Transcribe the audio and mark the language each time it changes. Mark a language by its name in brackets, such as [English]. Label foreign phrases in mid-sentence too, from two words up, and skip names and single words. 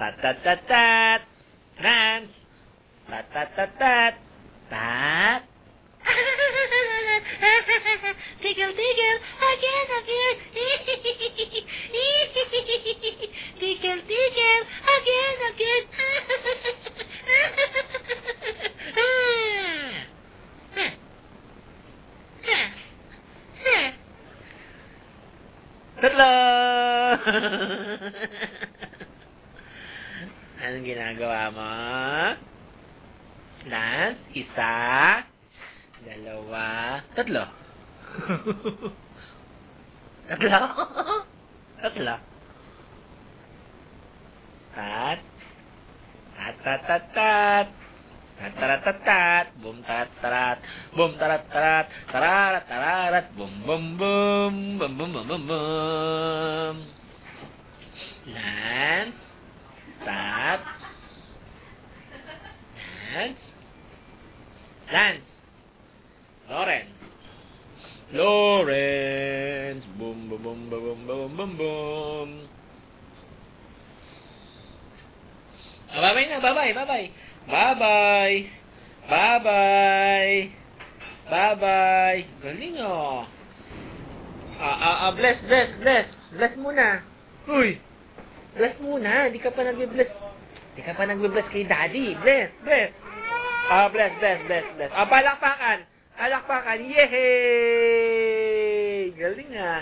[English] Tat-tat-tat-tat. Dance. Tat-tat-tat-tat. Tat. Tickle, tickle, again, again. Tickle, tickle, again, again. [Filipino] Tatlo! Anong ginagawa mo? Dance? Isa, dalawa, tatlo. Tatlo? Tatlo. Tat. Tat-tat-tat-tat. Tat-tarat-tat-tat. Boom tarat-tarat. Boom tarat-tarat. Tararat-tararat. Boom boom boom. Boom boom boom boom boom. Lance. Tat. Lance. Lance. Lawrence. Lawrence. Boom boom boom boom boom boom boom. [English] Bye-bye na, bye-bye, bye-bye. Bye-bye. Bye-bye. Bye-bye. [Filipino] Galing oh. [English] Bless, bless, bless. [Filipino] Bless muna. Uy. Bless muna. Di ka pa nagbe-bless. Di ka pa nagbe-bless kay Daddy. [English] Bless, bless. Bless, bless, bless, bless. [Filipino] Palakpakan. Palakpakan. Yehey! Galing ah.